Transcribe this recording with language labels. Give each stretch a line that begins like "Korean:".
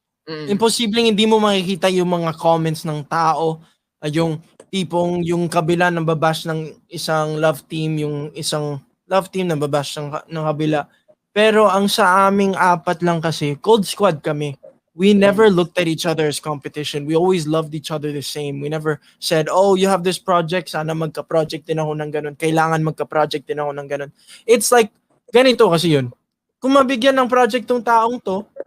Filipino: Imposibleng hindi mo makikita yung mga comments ng tao. Yung tipong yung kabila ng babash ng isang love team, yung isang love team na babash ng kabila. Pero ang sa aming apat lang kasi, Gold Squad kami.
English: We never looked at each other as competition. We always loved each other the same. We never said, oh, you have this project,
Filipino: sana magka-project din ako ng ganun. Kailangan magka-project din ako ng ganun.
English: It's like,
Filipino: ganito kasi yun. Kung mabigyan ng project tong taong to,